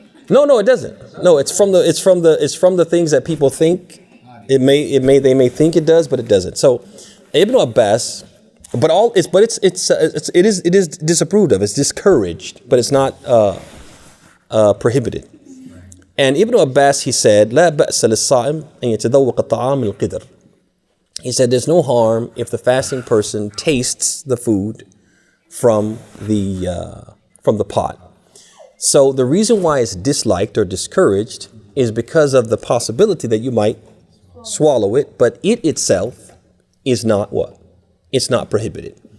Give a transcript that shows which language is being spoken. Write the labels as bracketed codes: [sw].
[en] No, it doesn't. No, it's from the things that people think they may think it does, but it doesn't. So Ibn Abbas, it is disapproved of. It's discouraged, but it's not prohibited. And Ibn Abbas, he said, [ar] لا بأس للصائم أن يتذوق الطعام من القدر. [en] He said there's no harm if the fasting person tastes the food from the pot. So the reason why it's disliked or discouraged is because of the possibility that you might swallow it, but it itself is not what? It's not prohibited.